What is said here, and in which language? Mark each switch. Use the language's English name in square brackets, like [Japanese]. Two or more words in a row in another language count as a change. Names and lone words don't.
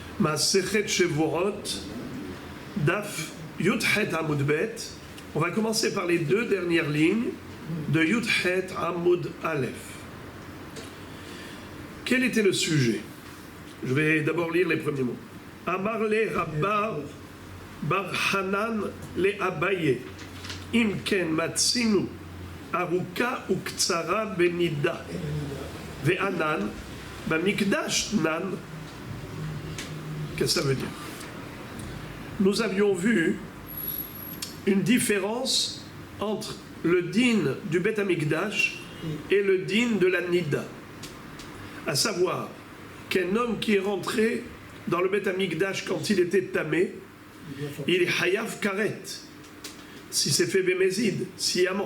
[Hebrew] מסכת שבועות, דף י״ח עמוד ב. [French] On va commencer par les deux dernières lignes de [Hebrew] י״ח עמוד א. [French] Quel était le sujet? Je vais d'abord lire les premiers mots. [Aramaic] אמר ליה רבה בר חנן לאביי, אימא מצינו, ארוכה וקצרה בנדה, ואנן, במקדש נן. [French] Qu'est-ce que ça veut dire? Nous avions vu une différence entre le din du [Hebrew] בית המקדש [French] et le din de la Nida. À savoir qu'un homme qui est rentré dans le [Hebrew] בית המקדש [French] quand il était tamé, il est [Hebrew] חייב כרת, [French] si c'est fait Bémézid, sciemment.